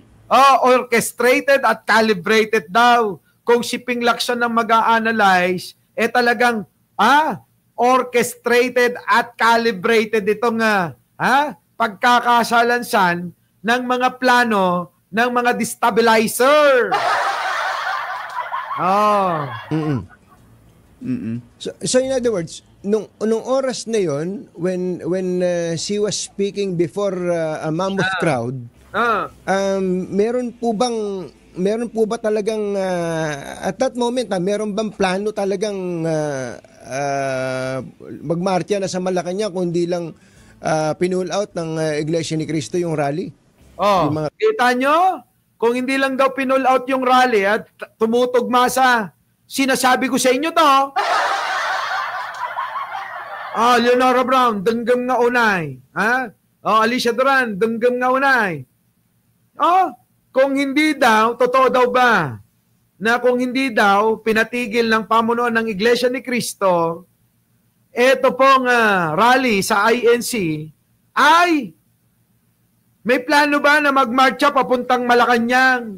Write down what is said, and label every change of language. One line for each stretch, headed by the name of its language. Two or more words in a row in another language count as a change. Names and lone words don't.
Filipino: orchestrated at calibrated daw. Kung si Ping Lacson ang mag-a-analyze, talagang orchestrated at calibrated itong pagkakasalansan ng mga plano ng mga destabilizer.
English: So in other words,
Filipino: nung oras na yon,
English: when she was speaking before a mammoth crowd,
Filipino: meron po ba talagang
English: at that moment
Filipino: meron bang plano talagang magmarcha na sa Malacanang, kundi lang pinull out ng Iglesia ni Cristo yung rally? Kita nyo? Kung hindi lang daw pinull out yung rally at tumutugma sa sinasabi ko sa inyo to.
Iloko: Leonora Brown, denggam nga unay. Alicia Duran, denggam nga unay.
Filipino: Kung hindi daw, totoo daw ba na kung hindi daw pinatigil ng pamunuan ng Iglesia ni Cristo, eto pong rally sa INC ay may plano ba na magmarcha papuntang Malacanang?